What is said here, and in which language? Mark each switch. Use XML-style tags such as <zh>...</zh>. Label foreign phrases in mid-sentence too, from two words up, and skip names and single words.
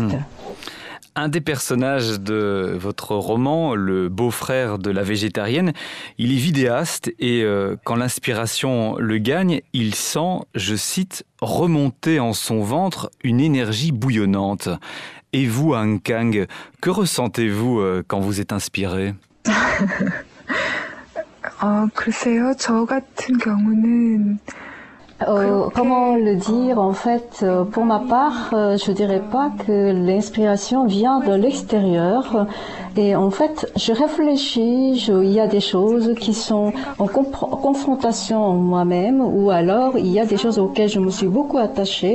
<fr>Un des personnages de votre roman, le beau-frère de la végétarienne, il est vidéaste et quand l'inspiration le gagne, il sent, je cite, « remonter en son ventre une énergie bouillonnante ». Et vous, Han Kang, que ressentez-vous quand vous êtes inspiré ?</fr> <ko>글쎄요, 저 같은 경우는</ko> <fr>Comment le dire? En fait, pour ma part, je dirais pas que l'inspiration vient de l'extérieur. Et en fait, je réfléchis, il y a des choses qui sont en confrontation en moi-même, ou alors il y a des choses auxquelles je me suis beaucoup attachée.</fr>